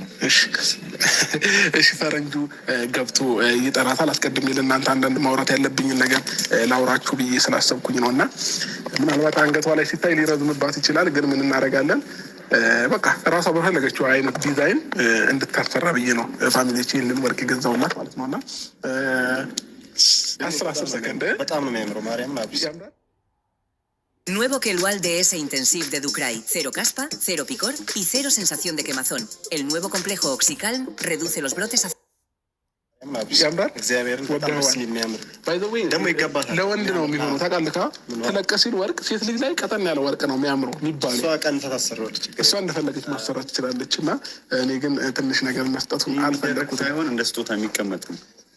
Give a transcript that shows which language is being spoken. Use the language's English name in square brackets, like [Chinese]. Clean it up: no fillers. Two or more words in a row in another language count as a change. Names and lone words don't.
[Amharic] እሺ፣ ፈረንጁ ገብቶ ይጠራታል። አስቀድሜ ለእናንተ አንዳንድ ማውራት ያለብኝን ነገር ላውራችሁ ብዬ ስላሰብኩኝ ነው እና ምናልባት አንገቷ ላይ ሲታይ ሊረዝምባት ይችላል፣ ግን ምን እናደርጋለን በቃ ራሷ በፈለገችው አይነት ዲዛይን እንድታሰራ ብዬ ነው ፋሚሊዎች ይህንን ወርቅ የገዛውላት ማለት ነው። እና 10 ሰከንድ በጣም ነው የሚያምረው። ማርያም ናብስ [Spanish] Nuevo Quelual DS Intensive de Ducray. Cero caspa, cero picor y cero sensación de quemazón. El nuevo complejo Oxicalm reduce los brotes a... [Amharic] ያምራል። ደግሞ ይገባታል። ለወንድ ነው የሚሆነው ታውቃለህ። ተለቀ ሲል ወርቅ ሴት ልጅ ላይ ቀጠን ያለ ወርቅ ነው የሚያምረው የሚባለው። እሷ እንደፈለገች ማሰራት ትችላለች። እና እኔ ግን ትንሽ ነገር መስጠቱን አልፈለኩትም። ሳይሆን እንደ ስጦታ የሚቀመጥ